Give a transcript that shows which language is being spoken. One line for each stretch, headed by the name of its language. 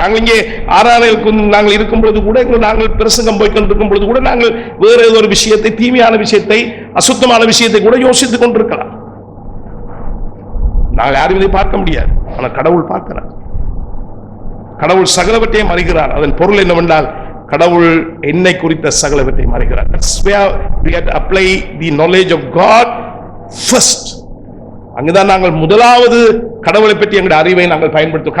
Tamil: நாங்கள் இங்கே ஆராதனைக்கு நாங்கள் இருக்கும் பொழுது கூட, நாங்கள் பிரசங்கம் போய் கொண்டிருக்கும் பொழுது கூட, நாங்கள் வேறு ஏதோ ஒரு விஷயத்தை, தீமையான விஷயத்தை, அசுத்தமான விஷயத்தை கூட யோசித்துக் கொண்டிருக்கலாம். நாங்கள் யாரும் இதை பார்க்க முடியாது, ஆனால் கடவுள் பார்க்கிறார். கடவுள் சகலவற்றையும் அறிகிறார். அதன் பொருள் என்னவென்றால், கடவுள் என்னை குறித்த சகலவற்றையும் அறிகிறார்.
English: That's where we have to apply the knowledge of God first.
Tamil: அங்குதான் நாங்கள் முதலாவது கடவுளை பற்றி எங்களுடைய அறிவை நாங்கள் பயன்படுத்துவோம்.